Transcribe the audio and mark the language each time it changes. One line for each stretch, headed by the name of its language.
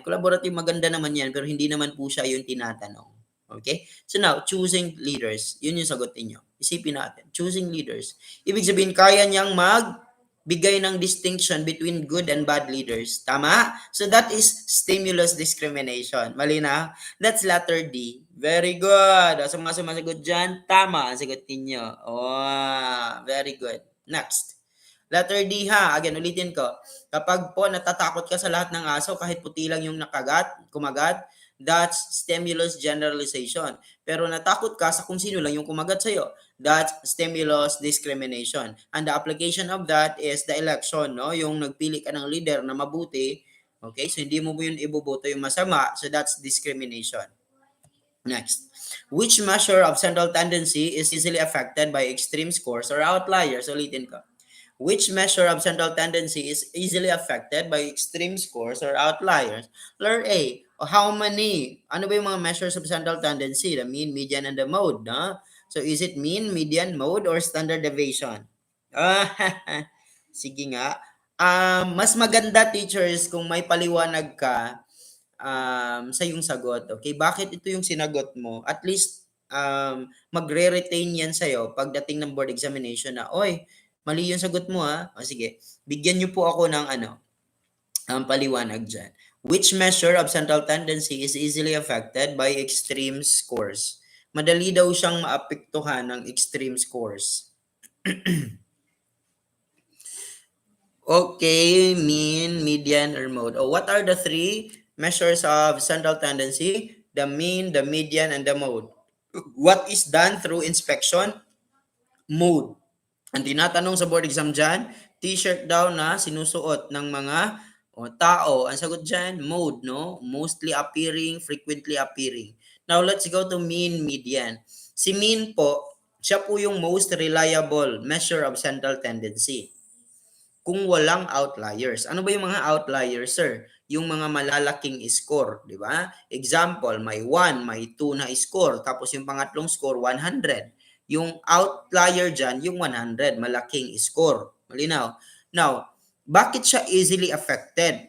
Filipino: Collaborative, maganda naman yan, pero hindi naman po siya yung tinatanong. Okay?
English: So now, choosing leaders.
Filipino: Yun yung sagot niyo. Isipin natin.
English: Choosing leaders.
Filipino: Ibig sabihin, kaya niyang magbigay ng
English: distinction between good and bad leaders.
Filipino: Tama?
English: So that is stimulus discrimination.
Filipino: Mali na?
English: That's letter D. Very good.
Filipino: So mga sumasagot dyan, tama ang sagot ninyo.
English: Oh, very good. Next. Letter D ha. Again,
Filipino: ulitin ko. Kapag po natatakot ka sa lahat ng aso, kahit puti lang yung kumagat,
English: that's stimulus generalization.
Filipino: Pero natakot ka sa kung sino lang yung kumagat sa'yo,
English: that's stimulus discrimination. And the application of that is the election, no?
Filipino: Yung nagpili ka ng leader na mabuti, okay? So hindi mo yun iboboto yung masama,
English: so that's discrimination.
Filipino: Next.
English: Which measure of central tendency is easily affected by extreme scores or outliers?
Filipino: Ulitin ko.
English: Which measure of central tendency is easily affected by extreme scores or outliers? Letter A, how many?
Filipino: Ano ba yung mga
English: measures of central tendency? The mean, median, and the mode, no? So is it mean, median, mode, or standard deviation?
Filipino: Ah, sige nga. Mas maganda teachers kung may paliwanag ka sa iyong sagot. Okay, bakit ito yung sinagot mo? At least magre-retain yan sa'yo pagdating ng board examination na, oy, mali yung sagot mo ha. O sige, bigyan niyo po ako ng paliwanag dyan.
English: Which measure of central tendency is easily affected by extreme scores?
Filipino: Madali daw siyang maapektuhan ng extreme scores.
English: Okay, mean, median, or mode. Oh, what are the three measures of central tendency? The mean, the median, and the mode. What is done through inspection? Mode.
Filipino: Ang tinatanong sa board exam dyan, t-shirt daw na sinusuot ng mga tao. Ang sagot dyan, mode, no?
English: Mostly appearing, frequently appearing. Now, let's go to mean, median.
Filipino: Si mean po, siya po yung
English: most reliable measure of central tendency
Filipino: kung walang outliers. Ano ba yung mga outliers, sir? Yung mga malalaking score, di ba? Example, may 1, may 2 na score, tapos yung pangatlong score, 100. Yung outlier dyan, yung 100, malaking score. Malinaw? Now, bakit siya
English: easily affected?